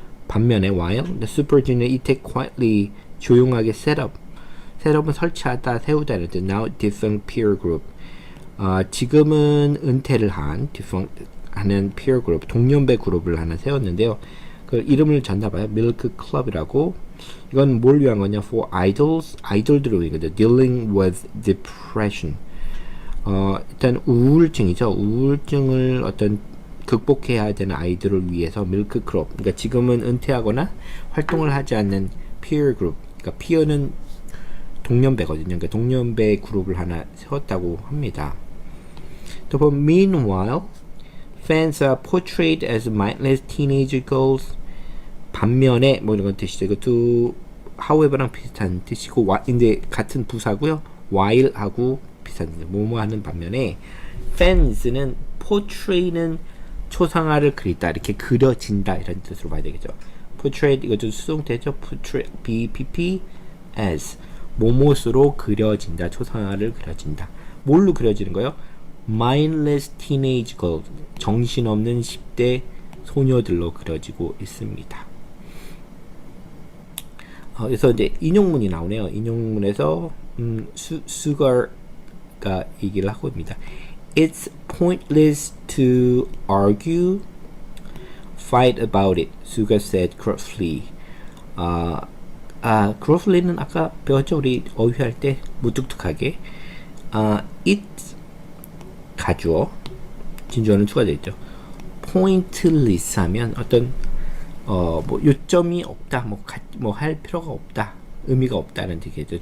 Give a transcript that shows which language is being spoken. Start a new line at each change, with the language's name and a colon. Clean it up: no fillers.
Korean: 반면에
English: while the
Korean: Super Junior 이때 quietly 조용하게 셋업은 설치하다 세우다는 뜻.
English: Now defunct peer group.
Korean: 지금은 은퇴를 한 defunct 하는 peer group 동년배 그룹을 하나 세웠는데요. 그 이름을 졌나봐요. 밀크 클럽이라고. 이건 뭘 위한 거냐?
English: For idols,
Korean: 아이돌들을 위한 거죠.
English: Dealing with depression.
Korean: 일단 우울증이죠. 우울증을 어떤 극복해야 되는 아이들을 위해서 밀크 클럽. 그러니까 지금은 은퇴하거나 활동을 하지 않는 peer group. 그러니까 peer는 동년배거든요. 그러니까 동년배 그룹을 하나 세웠다고 합니다. 또 보면
English: meanwhile, fans are portrayed as mindless teenage girls.
Korean: 반면에 뭐 이런 뜻이죠. 이것도 however랑 비슷한 뜻이고 근데 같은 부사고요. while하고 비슷한 뜻. 뭐뭐 하는 반면에 fans는 portray는 초상화를 그리다 이렇게 그려진다 이런 뜻으로 봐야 되겠죠. portray 이것도 수동태죠. portray BPP as 모못으로 그려진다. 초상화를 그려진다. 뭘로 그려지는 거예요?
English: mindless teenage girls
Korean: 정신없는 10대 소녀들로 그려지고 있습니다. 그래서 이제 인용문이 나오네요. 인용문에서 수거가 얘기를 하고 있습니다.
English: It's pointless to argue, fight about it. 수가 said gruffly.
Korean: gruffly는 아까 배웠죠? 우리 어휘할 때 무뚝뚝하게. it 가주어, 진주어는 추가되어 있죠. pointless 하면 어떤 뭐 요점이 없다, 뭐 할 필요가 없다, 의미가 없다는 뜻이죠.